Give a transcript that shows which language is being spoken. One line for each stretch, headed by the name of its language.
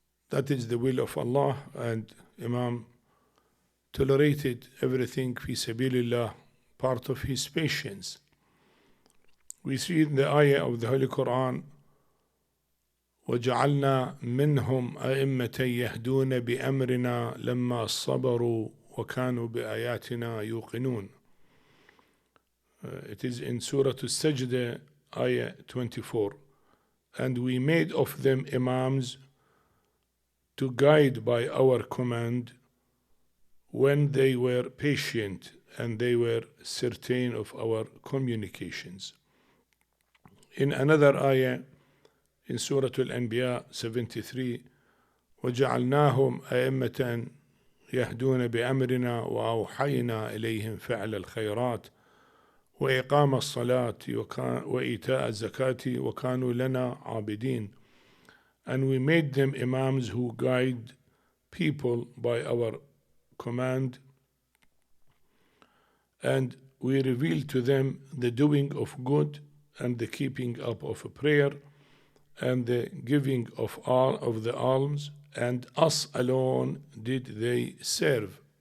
English: That is the will of Allah, and Imam tolerated everything fi sabilillah, part of his patience. We see in the ayah of the Holy Quran,
Arabic: وَجَعَلْنَا مِنْهُمْ أَئِمَّةً يَهْدُونَ بِأَمْرِنَا لَمَّا صَبَرُوا وَكَانُوا بِآيَاتِنَا يُوقِنُونَ.
English: It is in Surah Al-Sajdah, ayah 24. And we made of them imams to guide by our command when they were patient and they were certain of our communications. In another ayah, in Surah Al-Anbiya 73,
Arabic: وَجَعَلْنَاهُمْ أَئِمَّةً يَهْدُونَ بِأَمْرِنَا وَأَوْحَيْنَا إِلَيْهِمْ فَعْلَ الْخَيْرَاتِ وإقام الصلاة وإيتاء الزكاة وكانوا لنا عابدين.
English: And we made them imams who guide people by our command, and we revealed to them the doing of good and the keeping up of a prayer and the giving of all of the alms, and us alone did they serve.